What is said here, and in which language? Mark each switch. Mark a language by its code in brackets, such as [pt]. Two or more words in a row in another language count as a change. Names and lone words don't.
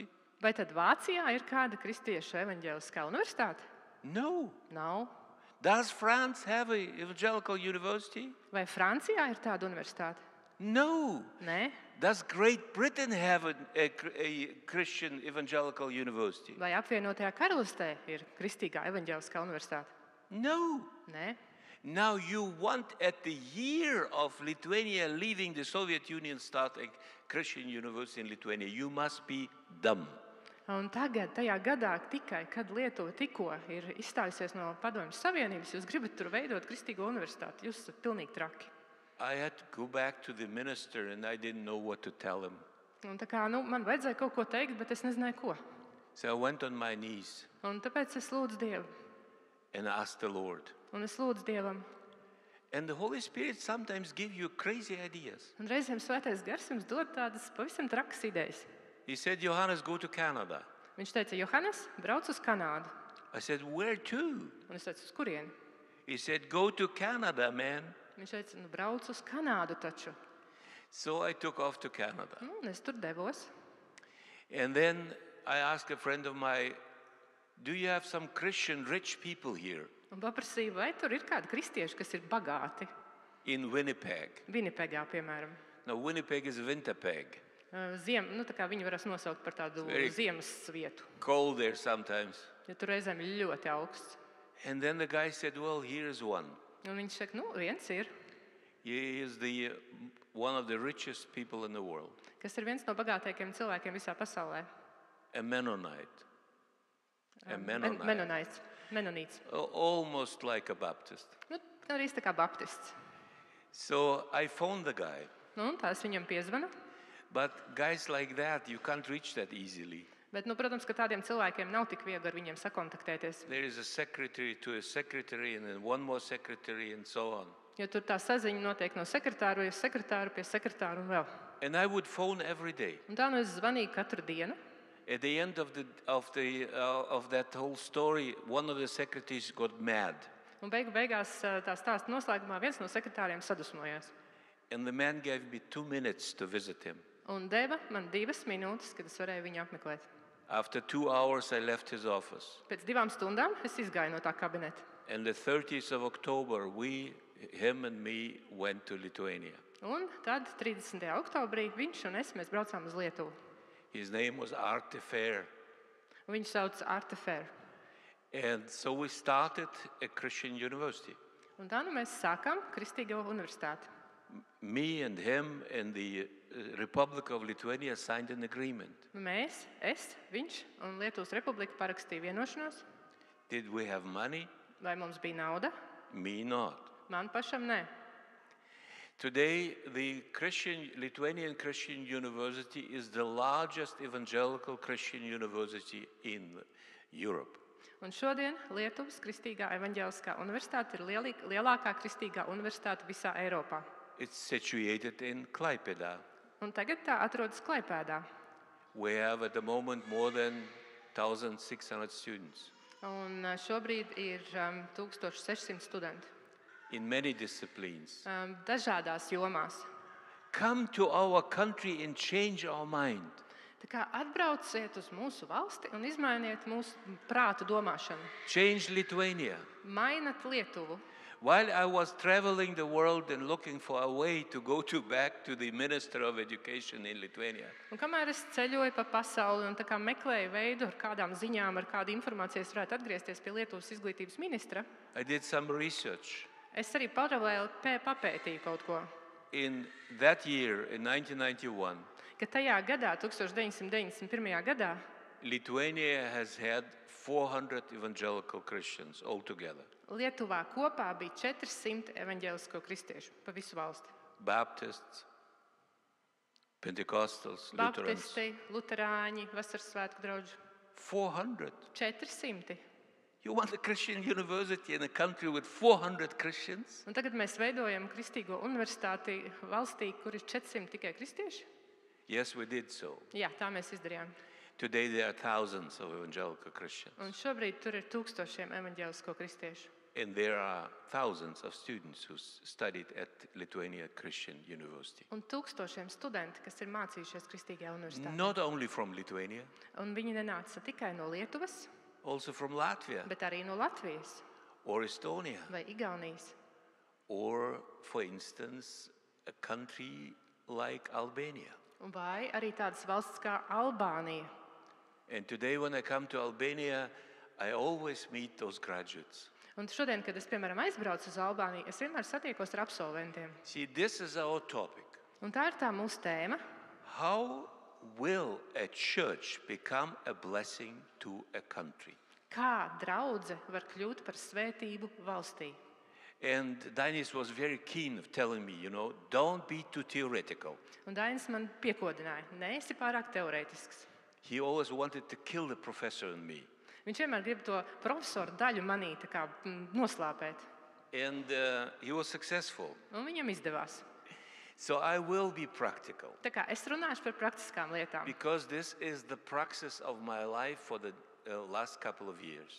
[lv] Vai tad Vācijā ir kāda kristiešu evaņģēliskā universitāte? [en] No. [lv] Nav. [en] Does France have an evangelical university? [lv] Vai Francijā ir tāda universitāte? [en] No. [lv] Nē. [en] Does Great Britain have a Christian evangelical university? [lv] Vai apvienotajā karalistē ir kristīgā evaņģēliskā universitāte? [en] No. [lv] Nē. [en] Now you want at the year of Lithuania leaving the Soviet Union start a Christian university in Lithuania. You must be dumb. [lv] Un tagad, tajā gadā, tikai kad Lietuva tikko ir izstājusies no Padomju Savienības, jūs gribat tur veidot kristīgo universitāti. Jūs esat pilnīgi traki. [en] I had to go back to the minister and I didn't know what to tell him. [lv] Un tā kā, man vajadzēja kaut ko teikt, bet es nezināju, ko. [en] So I went on my knees [lv] Un tāpēc es lūdzu Dievu. [en] and asked the Lord. [lv] Un es lūdzu Dievam. [en] And the Holy Spirit sometimes gives you crazy ideas. [lv] Un reizēm Svētais Gars jums dod tādas pavisam trakas idejas. [en] He said, Johannes, go to Canada. [lv] Viņš teica, Johannes, brauc uz Kanādu. [en] I said, where to? [lv] Un es teicu, uz kurieni? [en] He said, go to Canada, man. [lv] Viņš teica, brauc uz Kanādu taču. [en] So I took off to Canada. [lv] Un es tur devos. [en] And then I asked a friend of mine, do you have some Christian rich people here [lv] Un paprasīju, vai tur ir kādi kristieši, kas ir bagāti? [en] in Winnipeg? [lv] Winnipegā, piemēram. [en] Now, Winnipeg is Winterpeg. [lv] Tā kā viņi varēs nosaukt par tādu [en] very- [lv] ziemas vietu, [en] Cold there sometimes. [lv] jo tur reizēm ir ļoti augsts. [en] And then the guy said, well, here's one. [lv] Un viņš saka, viens ir, [en] He is one of the richest people in the world, [lv] kas ir viens no bagātākajiem cilvēkiem visā pasaulē. [en] a Mennonite. A Mennonite. [lv] Menonīts. [en] Almost like a Baptist. [lv] Arī tā kā baptists. [en] So I phoned the guy. [lv] Un tā es viņam piezvanu. [en] But guys like that, you can't reach that easily. [lv] Bet, protams, ka tādiem cilvēkiem nav tik viegli ar viņiem sakontaktēties. [en] There is a secretary to a secretary and then one more secretary and so on. [lv] Jo tur tā saziņa notiek no sekretāru pie sekretāru un vēl. [en] And I would phone every day. [lv] Un tā es zvanīju katru dienu. [en] At the end of that whole story, one of the secretaries got mad. [lv] Un beigās tā stāsta noslēgumā viens no sekretāriem sadusmojās. [en] And the man gave me 2 minutes to visit him. [lv] Un deva man 2 minūtes, kad es varēju viņu apmeklēt. [en] After 2 hours, I left his office. [lv] Pēc 2 stundām es izgāju no tā kabineta. [en] And the 30th of October, him and me, went to Lithuania. [lv] Un tad 30. oktobrī viņš un es mēs braucām uz Lietuvu. [en] His name was Arte Fair. [lv] Viņu sauc Arte Fair. [en] And so we started a Christian university. [lv] Un tā nu mēs sākām Kristīgo universitāti. [en] Me and him and the Republic of Lithuania signed an agreement. [lv] Mēs, es, viņš un Lietuvas Republika parakstīja vienošanos. [en] Did we have money? [lv] Vai mums bija nauda? [en] Me not. [lv] Man pašam nē. [en] Today, the Lithuanian Christian University is the largest evangelical Christian university in Europe. [lv] Un šodien Lietuvas Kristīgā evaņģēliskā universitāte ir lielākā kristīgā universitāte visā Eiropā. [en] It's situated in Klaipėda. [lv] Un tagad tā atrodas Klaipēdā. [en] We have at the moment more than 1,600 students [lv] Un šobrīd ir 1600 studenti [en] in many disciplines. [lv] Dažādās jomās. [en] Come to our country and change our mind. [lv] Tā kā atbrauciet uz mūsu valsti un izmainiet mūsu prātu domāšanu. [en] Change Lithuania. [lv] Mainat Lietuvu. [en] While I was traveling the world and looking for a way to go back to the Minister of Education in Lithuania, [lv] Un kamēr es ceļoju pa pasauli un tā kā meklēju veidu, ar kādām ziņām, ar kādu informāciju es varētu atgriezties pie Lietuvas izglītības ministra, [en] I did some research. [lv] es arī paralēli papētīju kaut ko. [en] In that year, in 1991, [lv] Ka tajā gadā, 1991. gadā, [en] Lithuania has had 400 evangelical Christians altogether. [lv] Lietuvā kopā bija 400 evaņģēlisko kristiešu pa visu valsti. [en] Baptists, Pentecostals, Lutherans. [lv] Baptisti, luterāņi, vasaras svētku draugi. 400. 400. [en] You want a Christian university in a country with 400 Christians? [lv] Un tagad mēs veidojam Kristīgo universitāti valstī, kur ir 400 tikai kristieši? [en] Yes, we did so. [lv] Jā, tā mēs izdarījām. [en] Today there are thousands of evangelical Christians. [lv] Un šobrīd tur ir tūkstošiem evaņģēlisko kristiešu. [en] And there are thousands of students who studied at Lithuania Christian University. [lv] Un tūkstošiem studenti, kas ir mācījušies Kristīgajā universitātē. [en] Not only from Lithuania, [lv] Un viņi nenāca tikai no Lietuvas, [en] also from Latvia [lv] bet arī no Latvijas [en] or Estonia, [lv] vai Igaunijas. [en] or, for instance, a country like Albania. [lv] Vai arī tādas valsts kā Albānija. [en] And today when I come to Albania, I always meet those graduates. [lv] Un šodien, kad es, piemēram, aizbraucu uz Albāniju, es vienmēr satiekos ar absolventiem. [en] See, this is our topic. [lv] Un tā ir tā mūsu tēma. [en] How will a church become a blessing to a country? [lv] Kā draudze var kļūt par svētību valstī? [en] And Dainis was very keen of telling me, don't be too theoretical. [lv] Un Dainis man piekodināja, neesi pārāk teorētisks. [en] He always wanted to kill the professor in me. [lv] Viņš vienmēr grib to profesoru daļu manī tā kā noslāpēt. [en] And he was successful. [lv] Un viņam izdevās. [en] So I will be practical. [lv] Tā kā es runāšu par praktiskām lietām. [en] Because this is the praxis of my life for the last couple of years.